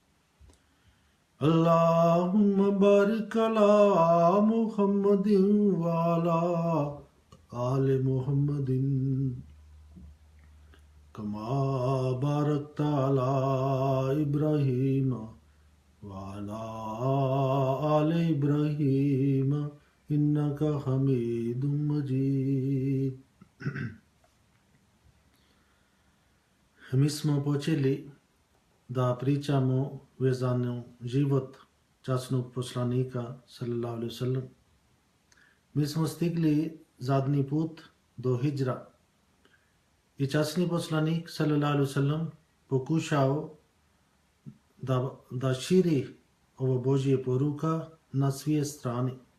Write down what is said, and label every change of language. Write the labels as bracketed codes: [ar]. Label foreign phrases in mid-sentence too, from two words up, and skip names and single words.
[ar] اللهم بارك على محمد وعلى آل محمد كما باركت على إبراهيم وعلى آل إبراهيم إنك حميد مجيد. [bs] Mi smo počeli da pričamo vezano život časnog poslanika [ar] صلى الله عليه وسلم. [bs] Mi smo stigli zadnji put do hidžra i časni poslanik [ar] صلى الله عليه وسلم [bs] pokušao da širi ovo Božje poruka na sve strane.